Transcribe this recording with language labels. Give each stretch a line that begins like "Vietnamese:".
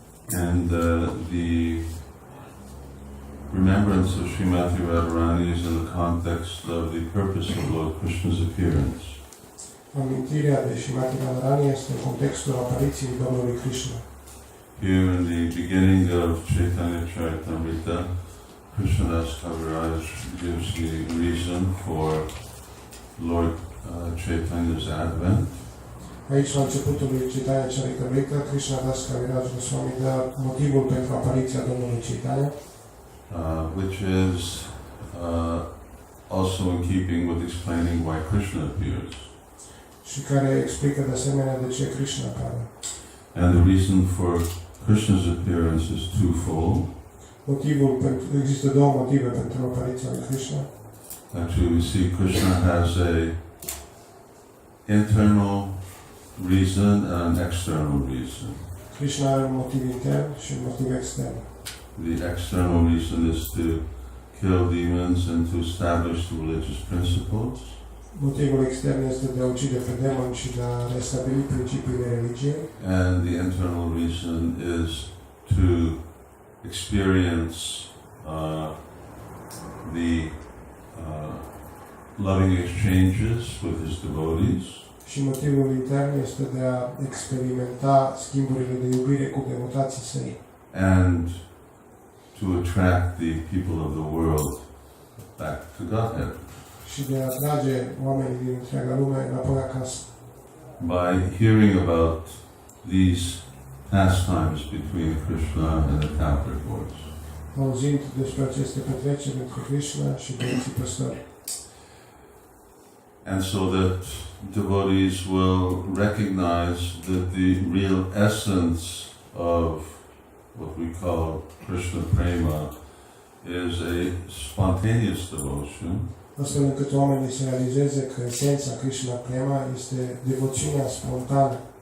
English: And the remembrance of Srimati Radharani is in the context of the purpose of Lord Krishna's appearance.
Romanian: Amintirea de Srimati Radharani este în contextul apariției Domnului Krishna.
English: Here in the beginning of Chaitanya Charitamrita, Krishnadas Kaviraj gives the reason for Lord Chaitanya's advent.
Romanian: Aici, la începutul lui Chaitanya Charitamrita, Krishnadas Kaviraj Goswami dă motivul pentru apariția Domnului Chaitanya,
English: which is also in keeping with explaining why Krishna appears.
Romanian: și care explică de asemenea de ce Krishna apare.
English: And the reason for Krishna's appearance is twofold.
Romanian: Există două motive pentru apariția lui Krishna.
English: Actually, we see Krishna has a internal reason and an external reason.
Romanian: Krishna are un motiv intern și un motiv extern.
English: The external reason is to kill demons and to establish the religious principles.
Romanian: Motivul extern este de a ucide pe demoni și de a restabili principiile religiei.
English: And the internal reason is to experience the loving exchanges with his devotees.
Romanian: Și motivul intern este de a experimenta schimburile de iubire cu devotații săi.
English: And to attract the people of the world back to Godhead.
Romanian: Și de a atrage oamenii din întreaga lume înapoi acasă.
English: By hearing about these pastimes between Krishna and the Capricorns.
Romanian: Auzind despre aceste petreceri între Krishna și Deiții Păstori.
English: And so that devotees will recognize that the real essence of what we call Krishna Prema is a spontaneous devotion.
Romanian: Astfel încât oamenii să realizeze că esența Krishna Prema este devoțiunea spontană.